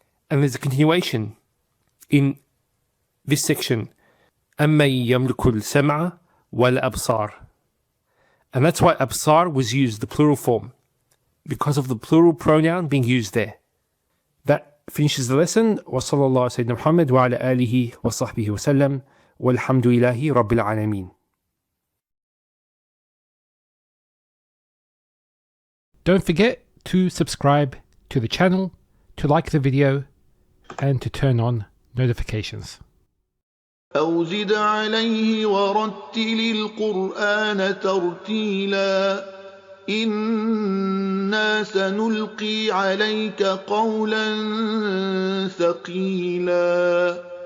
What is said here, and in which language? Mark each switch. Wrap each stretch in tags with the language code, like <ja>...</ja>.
<en>And there's a continuation in this section.</en> <ar>أَمَّن يَمْلِكُ السَّمْعَ وَالْأَبْصَارِ.</ar> <en>And that's why absar was used, the plural form, because of the plural pronoun being used there. That finishes the lesson.</en> <ar>وصلى الله على سيدنا محمد وعلى آله وصحبه وسلم والحمد لله رب العالمين.</ar> <en>Don't forget to subscribe to the channel, to like the video, and to turn on notifications.</en> <ar>أو زد عليه ورتل القرآن ترتيلا إنا سنلقي عليك قولا ثقيلا</ar>